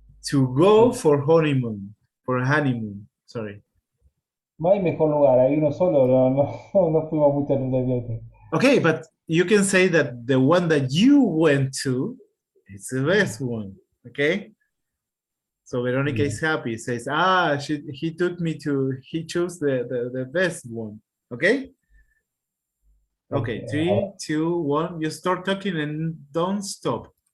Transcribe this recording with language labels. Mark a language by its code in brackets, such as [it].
[en] To go for honeymoon, for a honeymoon, sorry. [es] No hay mejor lugar, hay uno solo, no fuimos muchas veces de viaje. [en] Okay, but you can say that the one that you went to is the best one, okay? So Veronica is happy, says, he chose the best one, okay? Okay, 3, 2, 1, you start talking and don't stop.